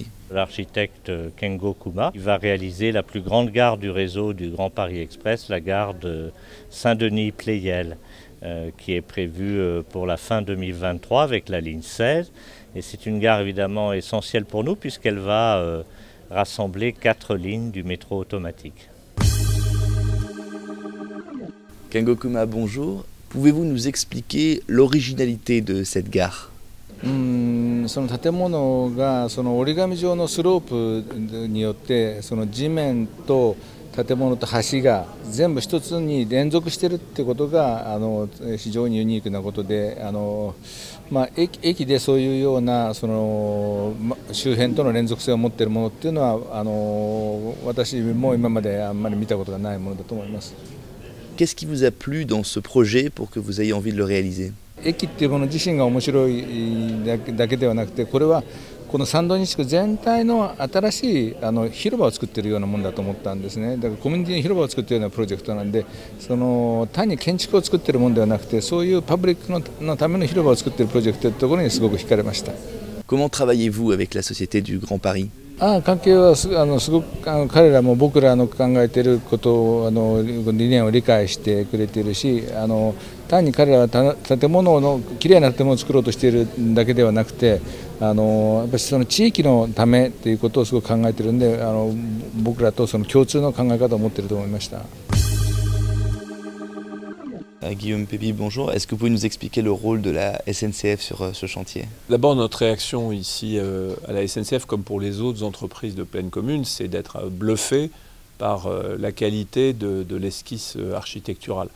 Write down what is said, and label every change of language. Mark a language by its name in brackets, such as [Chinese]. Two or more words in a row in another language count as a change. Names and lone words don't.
[French] L'architecte Kengo Kuma va réaliser la plus grande gare du réseau du Grand Paris Express, la gare de Saint-Denis-Pleyel, qui est prévue pour la fin 2023 avec la ligne 16. Et c'est une gare évidemment essentielle pour nous puisqu'elle va rassembler 4 lignes du métro automatique. Kengo Kuma, bonjour. Pouvez-vous nous expliquer l'originalité de cette gare? [Japanese] その建物がその折り紙状のスロープによってその地面と建物と橋が全部一つに連続しているってことが非常にユニークなことで駅でそういうようなその周辺との連続性を持っているものっていうのは私も今まであんまり見たことがないものだと思います。 [French] Qu'est-ce qui vous a plu dans ce projet pour que vous ayez envie de le réaliser? [Japanese] 駅っていうもの自身が面白いだけではなくて、これはこのサンドニ地区全体の新しい広場を作っているようなものだと思ったんですね。だからコミュニティの広場を作っているようなプロジェクトなんで、単に建築を作っているものではなくて、そういうパブリックのための広場を作っているプロジェクトというところにすごく惹かれました。 [French] Comment travaillez-vous avec la Société du Grand Paris? [Japanese] 関係はすごく彼らも僕らの考えていることを理念を理解してくれているし、単に彼らは建物のきれいな建物を作ろうとしているだけではなくて、やっぱりその地域のためということをすごく考えているんで、僕らとその共通の考え方を持っていると思いました。 [French] Guillaume Pépi, bonjour. Est-ce que vous pouvez nous expliquer le rôle de la SNCF sur ce chantier? D'abord, notre réaction ici à la SNCF, comme pour les autres entreprises de pleine commune, c'est d'être bluffé par la qualité de l'esquisse architecturale.